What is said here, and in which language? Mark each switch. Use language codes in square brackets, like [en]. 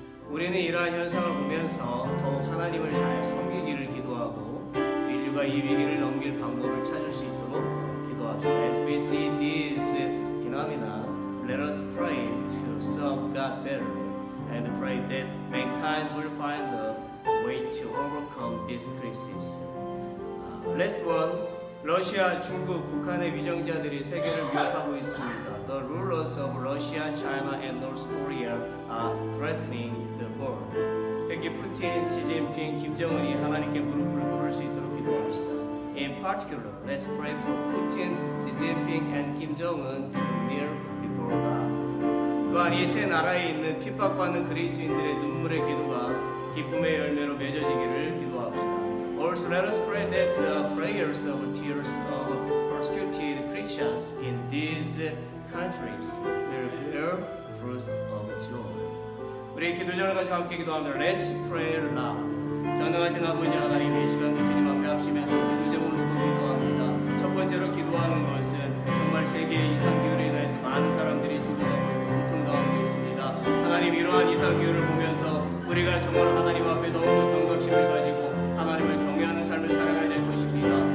[ko] 우리는 이러한 현상을 보면서 더욱 하나님을 잘 섬기기를 기도하고 인류가 이 위기를 넘길 방법을 찾을 수 있도록 기도합시다. [en] As we see these phenomena, let us pray to serve God better and pray that mankind will find a way to overcome this crisis. Last one, [ko] 러시아, 중국, 북한의 위정자들이 세계를 위협하고 있습니다. [en] The rulers of Russia, China, and North Korea are threatening the world. [ko] 특히 푸틴, 시진핑, 김정은이 하나님께 무릎을 꿇을 수 있도록 기도합시다. [en] In particular, let's pray for Putin, Xi Jinping, and Kim Jong-un to kneel before God. [ko] 또한 이 세 나라에 있는 핍박받는 그리스인들의 눈물의 기도가 기쁨의 열매로 맺어지기를 기도합시다. [en] Also, let us pray that the prayers of tears of persecuted Christians in these countries will bear fruits of joy. [ko] 우리 기도자를 가지고 함께 기도하며 [en] Let's pray loud. [ko] 전능하신 아버지 하나님, 이 시간도 주님 앞에 합심해서 기도 제목을 놓고 기도합니다. 첫 번째로 기도하는 것은 정말 세계 이상기후로 인해서 많은 사람들이 죽어가고 고통 가운데 있습니다. 하나님, 이러한 이상기후를 보면서 우리가 정말 하나님 앞에 더욱더 경각심을 가지고 하나님을 경외하는 삶을 살아가야 될 것입니다.